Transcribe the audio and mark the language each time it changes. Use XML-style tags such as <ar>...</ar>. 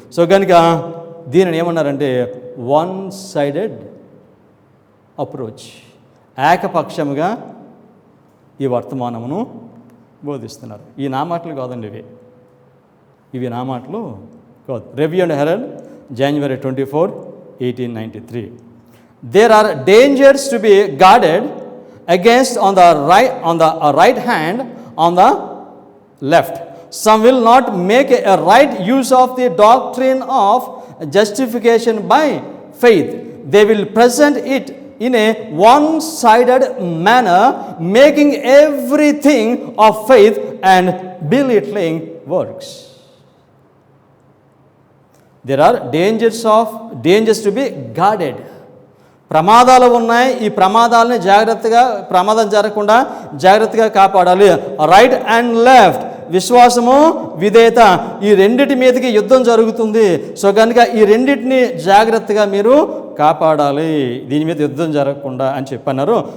<te>So కనుక దీనిని ఏమన్నారంటే</te> <en>one sided approach,</en> <te>ఏకపక్షముగా ఈ వర్తమానమును బోధిస్తున్నారు. ఈ నా మాటలు కాదండి, ఇవి నా మాటలు కాదు. Review and Herald, January 24, 1893.</te> <en>There are dangers to be guarded against on the right hand, on the left. Some will not make a right use of the doctrine of justification by faith. They will present it in a one-sided manner, making everything of faith and belittling works. There are dangers to be guarded.</en> <te>ప్రమాదాలు ఉన్నాయి. ఈ ప్రమాదాలని ప్రమాదం జరగకుండా జాగ్రత్తగా కాపాడాలి.</te> <en>right and left,</en> <te>విశ్వాసము, విధేయత, ఈ రెండిటి మీదకి యుద్ధం జరుగుతుంది. సో కనుక ఈ రెండింటిని జాగ్రత్తగా మీరు కాపాడాలి, దీని మీద యుద్ధం జరగకుండా అని చెప్పన్నారు.</te>